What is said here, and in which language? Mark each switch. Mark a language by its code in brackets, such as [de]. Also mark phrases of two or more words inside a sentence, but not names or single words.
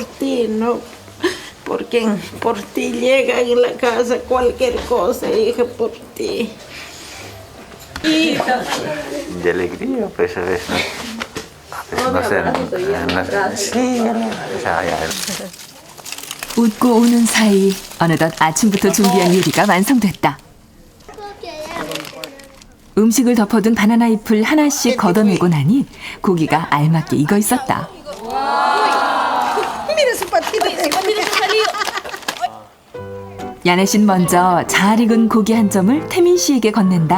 [es] ti, no. Porque por ti llega en la casa cualquier cosa, hija, por ti. De alegría, pues a veces. No sé. Sí, ya. [ko] 웃고 우는 사이 어느덧 아침부터 준비한 요리가 완성됐다. 음식을 덮어둔 바나나 잎을 하나씩 걷어내고 나니 고기가 알맞게 익어 있었다. 야네 씨는 먼저 잘 익은 고기 한 점을 태민 씨에게 건넨다.